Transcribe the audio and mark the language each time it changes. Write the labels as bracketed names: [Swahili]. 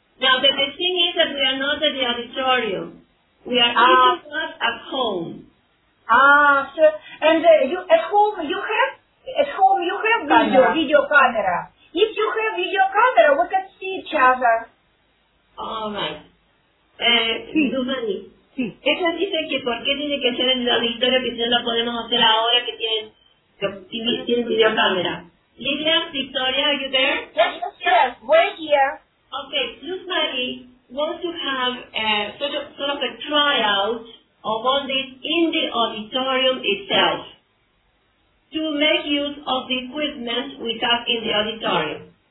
[English] Now, but the thing is that we are not at the auditorium. We are not at home. Ah, sir, and at home you have video camera. If you have video camera, we can see each other. All right. Sí. [Spanish] Eso dice que por qué tiene que ser en el auditorio, que si no lo podemos hacer ahora que tiene videocámara. [English] Lidia, Victoria, are you there? Yes, we're here. Okay, Luz Marie wants to have a sort of a tryout of all this in the auditorium itself to make use of the equipment we have in the auditorium.